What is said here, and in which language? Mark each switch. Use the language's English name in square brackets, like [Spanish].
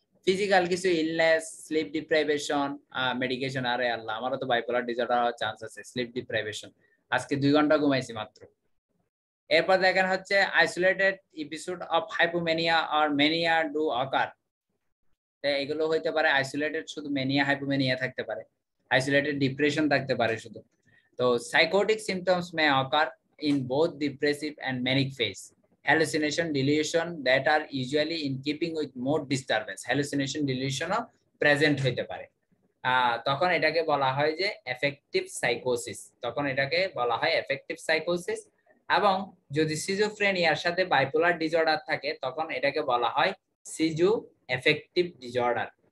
[Bangla] Physical কিছু illness, slip deprivation, medication, আরে আল্লাহ আমারও তো বাইপোলার ডিসঅর্ডার হওয়ার চান্স আছে, স্লিপ ডিপ্রাইভেশন, আজকে 2 ঘন্টা ঘুমাইছি মাত্র। এরপর দেখেন হচ্ছে [English] isolated episode of hypomania or mania do occur, [Bangla] এগুলো হইতে পারে আইসোলেটেড, শুধু মেনিয়া হাইপোমেনিয়া থাকতে পারে, আইসোলেটেড ডিপ্রেশন থাকতে পারে শুধু। [English] তো psychotic symptoms may occur in both depressive and manic phase. Hallucination, delusion that are usually in keeping with mood disturbance. [Bangla] Hallucination, delusion O present হইতে পারে। তখন এটাকে বলা হয় যে এফেক্টিভ সাইকোসিস, তখন এটাকে বলা হয় এফেক্টিভ সাইকোসিস। এবং যদি সিজোফ্রেনিয়ার সাথে বাইপোলার ডিসঅর্ডার থাকে তখন এটাকে বলা হয় সিজো এফেক্টিভ ডিসঅর্ডার।